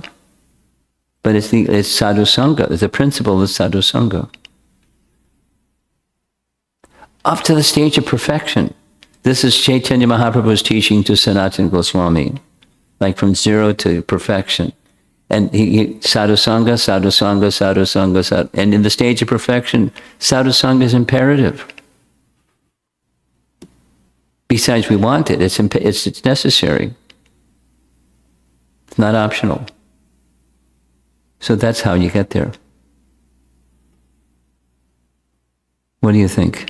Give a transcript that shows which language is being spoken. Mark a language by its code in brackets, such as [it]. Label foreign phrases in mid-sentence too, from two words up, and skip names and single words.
[en] But it's [sa] sadhu sangha. [en] It's the principle of [sa] sadhu sangha. [en] Up to the stage of perfection. This is Chaitanya Mahaprabhu's teaching to Sanatana Goswami. Like from zero to perfection. And he [sa] sadhu sangha, sadhu sangha, sadhu sangha, sadhu. [en] And in the stage of perfection, [sa] sadhu sangha [en] is imperative. Besides, we want it. It's necessary. It's not optional. So that's how you get there. What do you think?